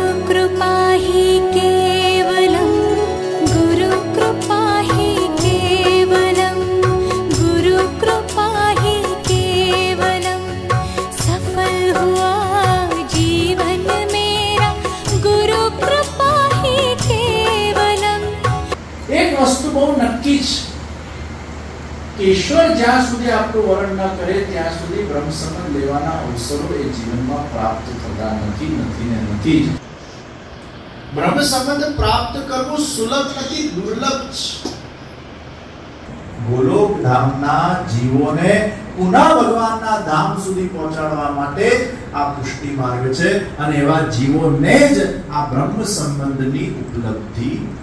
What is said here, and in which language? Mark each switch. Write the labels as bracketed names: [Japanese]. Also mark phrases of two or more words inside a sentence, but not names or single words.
[Hindi] कृपा हि केवलं गुरु कृपा हि केवलं गुरु कृपा हि केवलं सफल हुआ जीवन मेरा गुरु कृपा हि केवलं। [Gujarati] એક વસ્તુ બહુ નક્કી છે કે ઈશ્વર જ્યાં સુધી આપણું વરણ ન કરે ત્યાં સુધી બ્રહ્મ સંબંધ લેવાના અવસરો એ જીવનમાં પ્રાપ્ત થતા નથી ને નથી જ. બ્રહ્મ સંબંધ પ્રાપ્ત કરવો સુલભ નથી, દુર્લભ છે. ગોલોક ધામના જીવોને પુનઃ ભગવાનના ધામ સુધી પહોંચાડવા માટે આ પુષ્ટિ માર્ગ છે અને એવા જીવોને જ આ બ્રહ્મ સંબંધની ઉપલબ્ધિ.